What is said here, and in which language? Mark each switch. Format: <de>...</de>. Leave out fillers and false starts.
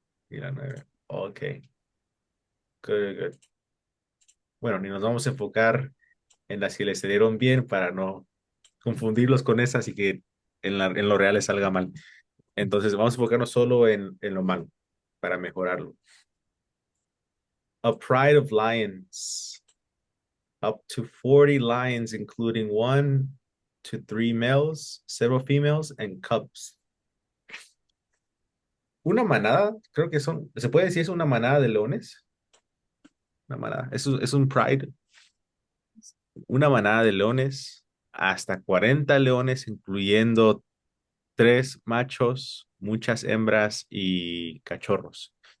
<es>y la 9.</es> <en>Ok, good, good.</en> <es>Bueno, ni nos vamos a enfocar en las que les salieron bien para no confundirlos con esas y que en lo real les salga mal. Entonces vamos a enfocarnos solo en lo malo para mejorarlo.</es> <en>A pride of lions. Up to 40 lions, including 1 to 3 males, several females, and cubs.</en> <es>Una manada, creo que se puede decir es una manada de leones. Una manada, es un pride. Una manada de leones, hasta 40 leones, incluyendo 3 machos, muchas hembras y cachorros.</es>